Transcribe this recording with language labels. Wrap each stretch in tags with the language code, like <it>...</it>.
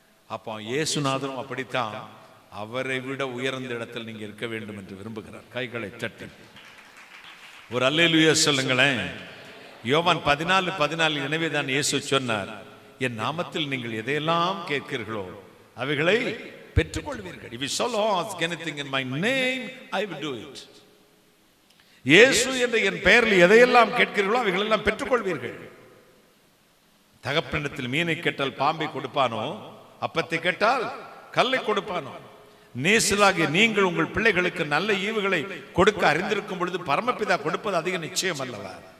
<ta>அப்போ இயேசுநாதரும் அப்படித்தான் அவரை விட உயர்ந்த இடத்தில் நீங்க இருக்க வேண்டும் என்று விரும்புகிறார். கைகளை தட்டி ஒரு அல்லேலூயா சொல்லுங்களேன். யோவான் 14:14 எனவே தான் இயேசு சொன்னார், என் நாமத்தில் நீங்கள் எதையெல்லாம் கேட்கிறீர்களோ அவைகளை பெற்றுக்கொள்வீர்கள்.</ta> <en>If you shall ask anything in my name, I will do it.</en> <ta>இயேசு என்ற என் பெயரில் எதையெல்லாம் கேட்கிறீர்களோ அவைகள் எல்லாம் பெற்றுக்கொள்வீர்கள். தகப்பனிடத்தில் மீனை கேட்டால் பாம்பை கொடுப்பானோ, அப்பத்தை கேட்டால் கல்லை கொடுப்பானோ? நேசலாகிய நீங்கள் உங்கள் பிள்ளைகளுக்கு நல்ல ஈவுகளை கொடுக்க அறிந்திருக்கும் பொழுது பரமபிதா கொடுப்பது அதிக நிச்சயம் அல்லவா?</ta>